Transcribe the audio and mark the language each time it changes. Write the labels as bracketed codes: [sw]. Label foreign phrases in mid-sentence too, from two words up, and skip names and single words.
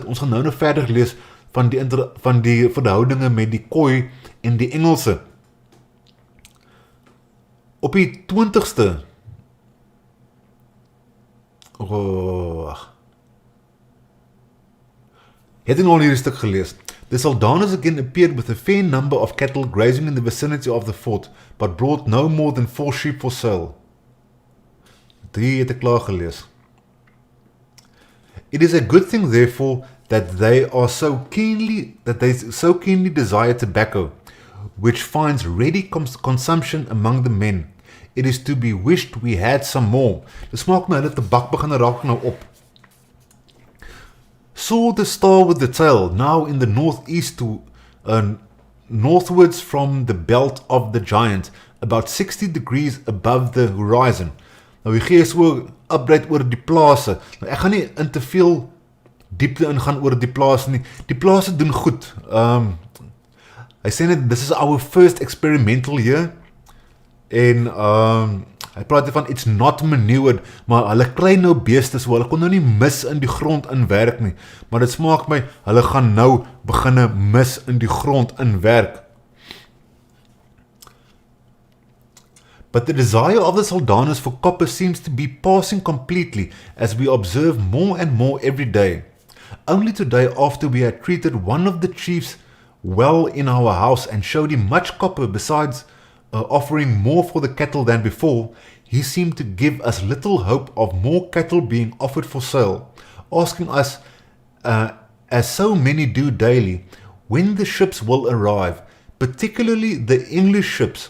[af] Ons gaan nou verder lees van die verhoudinge met die Khoi en die Engelse. Op die 20ste het al hierdie stuk gelees. [en] The Saldanhas again appeared with a fair number of cattle grazing in the vicinity of the fort, but brought no more than 4 sheep for sale. [af] 3 het ek klaar gelees. [en] It is a good thing, therefore, that they so keenly desire tobacco, which finds ready consumption among the men. It is to be wished we had some more. [af] Dit smaak my hulle tabak begin raak nou op. [en] Saw the star with the tail, now in the northeast northwards from the belt of the giant, about 60 degrees above the horizon. [af] Nou die gee so update oor die plase. Nou, ek gaan nie in te veel diepte ingaan oor die plase nie. Die plase doen goed. Hy sê net, [en] this is our first experimental year, [af] en hy praat van [en] it's not manured, [af] maar hulle kry nou beeste, so hulle kon nou nie mis in die grond inwerk nie, maar dit smaak my, hulle gaan nou beginne mis in die grond inwerk. [en] But the desire of the Saldanhas for copper seems to be passing completely, as we observe more and more every day. Only today, after we had treated one of the chiefs well in our house and showed him much copper besides offering more for the cattle than before, he seemed to give us little hope of more cattle being offered for sale, asking us, as so many do daily, when the ships will arrive, particularly the English ships.